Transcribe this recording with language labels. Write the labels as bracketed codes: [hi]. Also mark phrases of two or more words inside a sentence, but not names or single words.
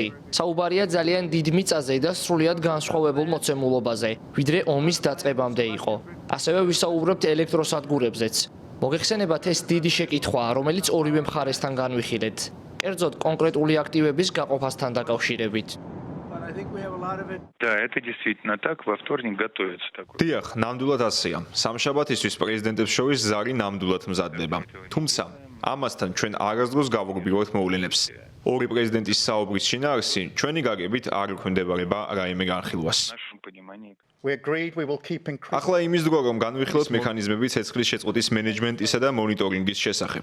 [ka] საუბარია ძალიან დიდ მიწაზე და სრულიად განსხვავებულ მოცემულობაზე, ვიდრე ომის დაწყებამდე იყო. ასევე ვისაუბრებთ ელექტროსადგურებზეც. მოგეხსენებათ ეს დიდი შეკითხვაა, რომელიც ორივე მხარესთან განვიხილეთ. კერძოდ კონკრეტული აქტივების გაყოფასთან დაკავშირებით. [ru] Да, это действительно так. Во вторник готовится такой. [ka] დიახ, ნამდვილად ასეა. სამშაბათისთვის პრეზიდენტებს შორის ზარი ნამდვილად მზადდება. თუმცა, ამასთან ჩვენ არასდროს გავუგბილოთ მოვლენებს. ორი პრეზიდენტის საუბრის შინაარსი ჩვენი გაგებით არ ექვემდებარება რაიმე განხილვას. ახლა იმის დრო რომ განვიხილოთ მექანიზმები ცეცხლის შეწყვეტის მენეჯმენტისა და მონიტორინგის შესახებ.